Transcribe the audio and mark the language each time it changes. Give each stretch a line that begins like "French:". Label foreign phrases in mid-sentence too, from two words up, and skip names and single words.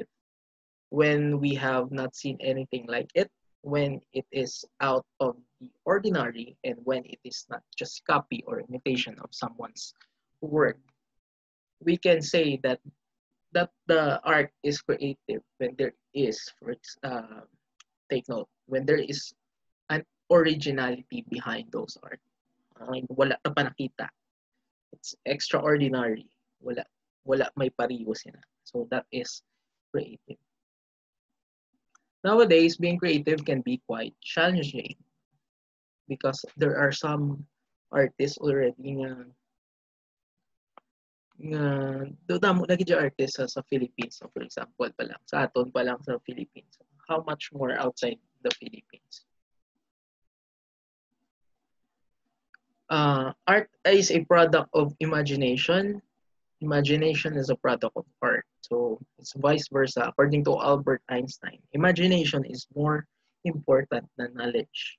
English: When we have not seen anything like it, when it is out of the ordinary, and when it is not just copy or imitation of someone's work. We can say that the art is creative when there is, take note, when there is an originality behind those art.
Hiligaynon: Wala ka pa nakita.
English: It's extraordinary.
Hiligaynon: Wala may pariwo sila.
English: So that is creative. Nowadays, being creative can be quite challenging because there are some artists already
Hiligaynon: nga damo na gid artist sa Philippines.
English: So for example
Hiligaynon: pa lang, sa aton pa lang sa Philippines.
English: How much more outside the Philippines? Art is a product of imagination. Imagination is a product of art. So it's vice versa. According to Albert Einstein, imagination is more important than knowledge.